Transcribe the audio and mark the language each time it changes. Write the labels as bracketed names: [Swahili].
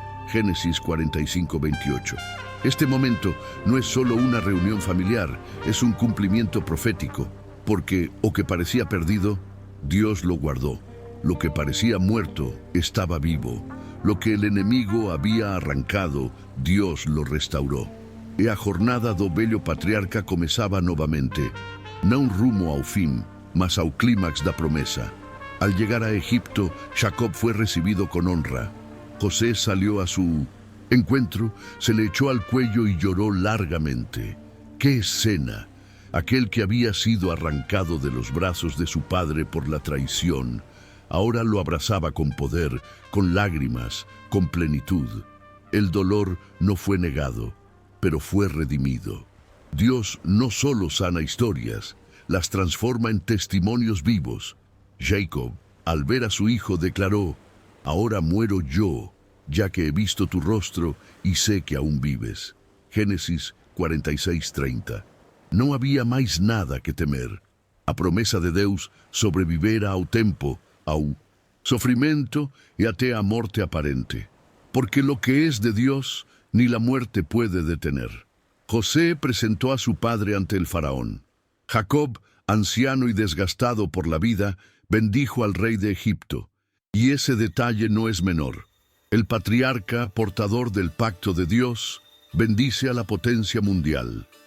[Spanish] Génesis 45:28. Este momento no es solo una reunión familiar, es un cumplimiento profético, porque lo que parecía perdido, Dios lo guardó. Lo que parecía muerto estaba vivo. Lo que el enemigo había arrancado, Dios lo restauró. [Portuguese] E a jornada do velho patriarca começava novamente, não rumo ao fim, mas ao clímax da promesa. [Spanish] Al llegar a Egipto, Jacob fue recibido con honra. José salió a su encuentro, se le echó al cuello y lloró largamente. ¡Qué escena! Aquel que había sido arrancado de los brazos de su padre por la traición, ahora lo abrazaba con poder, con lágrimas, con plenitud. El dolor no fue negado, pero fue redimido. Dios no solo sana historias, las transforma en testimonios vivos. Jacob, al ver a su hijo, declaró: ahora muero yo, ya que he visto tu rostro y sé que aún vives. Génesis 46:30. [Portuguese] Não havia mais nada que temer. A promessa de Deus sobrevivera ao tempo, ao sofrimento e até à morte aparente. [Spanish] Porque lo que es de Dios, ni la muerte puede detener. José presentó a su padre ante el faraón. Jacob, anciano y desgastado por la vida, bendijo al rey de Egipto. Y ese detalle no es menor. El patriarca, portador del pacto de Dios, bendice a la potencia mundial.